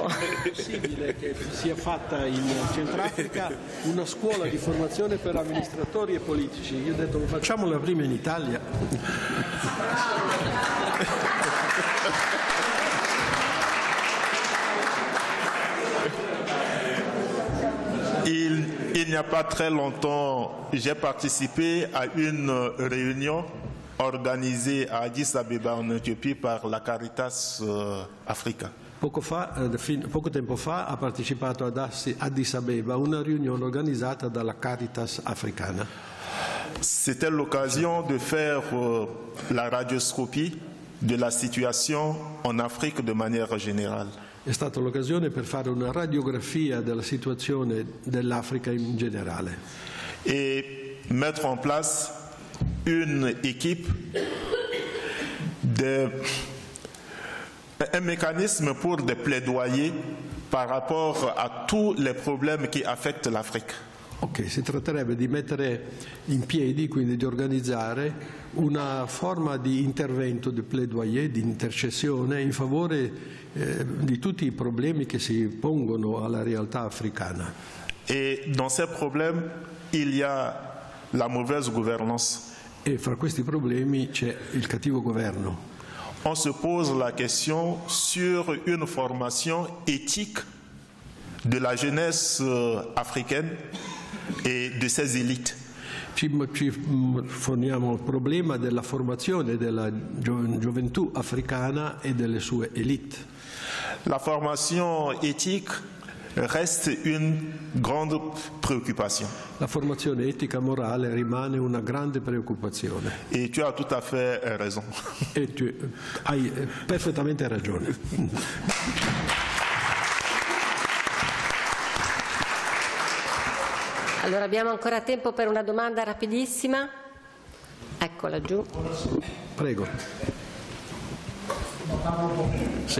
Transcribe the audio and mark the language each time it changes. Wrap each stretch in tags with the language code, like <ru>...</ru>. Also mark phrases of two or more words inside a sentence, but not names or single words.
<it>È possibile che sia fatta in Centrafrica una scuola di formazione per amministratori e politici? Io ho detto, facciamola prima in Italia.</it> <fr>Il n'y a pas très longtemps, j'ai participé à une réunion organisée à Addis Abeba en Éthiopie par la Caritas Africa.</fr> <it>Poco tempo fa ha partecipato ad Addis Abeba a una riunione organizzata dalla Caritas africana.</it> <fr>C'était l'occasion de faire la radioscopie de la situation en Afrique de manière générale.</fr> <it>È stata l'occasione per fare una radiografia della situazione dell'Africa in generale.</it> <fr>Et mettre en place une équipe, un mécanisme pour des plaidoyers par rapport à tous les problèmes qui affectent l'Afrique.</fr> <it>Ok, si tratterebbe di mettere in piedi, quindi di organizzare una forma di intervento, di plaidoyer, di intercessione in favore di tutti i problemi che si pongono alla realtà africana.</it> <fr>Et dans ces problèmes, il y a la mauvaise gouvernance.</fr> <it>E fra questi problemi c'è il cattivo governo.</it> <fr>On se pose la question sur une formation éthique de la jeunesse africaine e de ses élites.</fr> <it>Ci poniamo il problema della formazione della gioventù africana e delle sue élite.</it> <fr>La formation éthique reste une grande préoccupation.</fr> <it>La formazione etica morale rimane una grande preoccupazione.</it> <fr>Et tu as tout à fait raison.</fr> <it>E tu hai perfettamente ragione. Allora abbiamo ancora tempo per una domanda rapidissima. Eccola giù. Prego. Sì.</it>